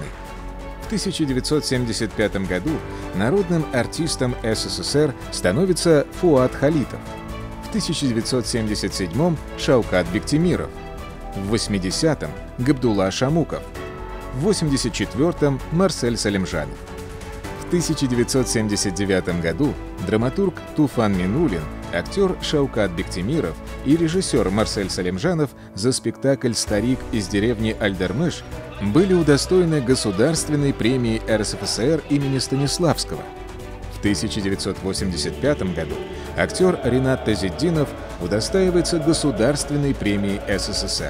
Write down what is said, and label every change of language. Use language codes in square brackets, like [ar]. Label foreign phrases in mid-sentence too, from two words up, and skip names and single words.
[ru] В 1975 году народным артистом СССР становится Фуат Халитов, в 1977 Шаукат Бектимиров, в 80-м Габдулла Шамуков, в 84-м Марсель Салимжанов. В 1979 году драматург Туфан Минулин, актер Шаукат Бектимиров и режиссер Марсель Салимжанов за спектакль «Старик из деревни Альдармыш» были удостоены Государственной премии РСФСР имени Станиславского. В 1985 году актер Ринат Тазетдинов удостаивается Государственной премии СССР.